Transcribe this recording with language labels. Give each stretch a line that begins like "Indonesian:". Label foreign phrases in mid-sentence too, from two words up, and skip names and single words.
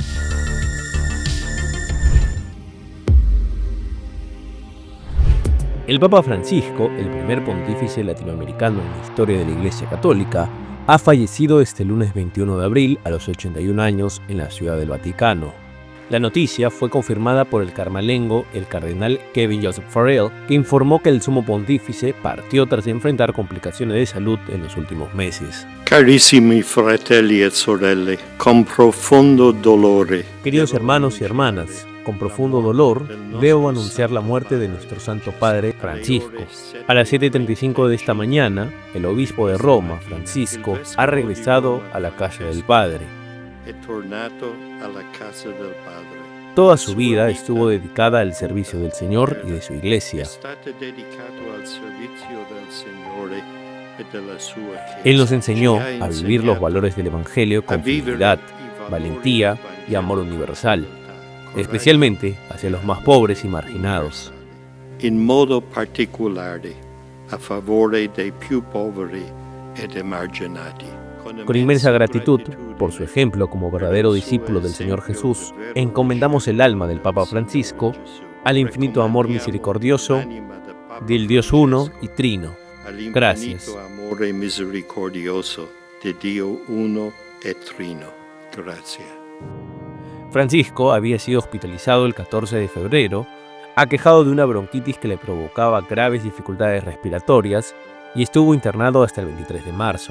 Spanish: El Papa Francisco, el primer pontífice latinoamericano en la historia de la Iglesia Católica, ha fallecido este lunes 21 de abril a los 81 años en la Ciudad del Vaticano. La noticia fue confirmada por el carmalengo, el cardenal Kevin Joseph Farrell, que informó que el sumo pontífice partió tras enfrentar complicaciones de salud en los últimos meses.
Italian: Carissimi fratelli e sorelle, con profondo dolore.
Spanish: Queridos hermanos y hermanas, con profundo dolor, debo anunciar la muerte de nuestro Santo Padre Francisco. A las 7:35 de esta mañana, el obispo de Roma, Francisco, ha regresado a la casa del Padre. Toda su vida estuvo dedicada al servicio del Señor y de su Iglesia. Él nos enseñó a vivir los valores del Evangelio con fidelidad, valentía y amor universal, especialmente hacia los más pobres y marginados.
Italian: In modo particolare a favore dei più poveri ed emarginati.
Spanish: Con inmensa gratitud por su ejemplo como verdadero discípulo del Señor Jesús, encomendamos el alma del Papa Francisco al infinito amor misericordioso del Dios uno y trino. Gracias. Francisco había sido hospitalizado el 14 de febrero, aquejado de una bronquitis que le provocaba graves dificultades respiratorias, y estuvo internado hasta el 23 de marzo.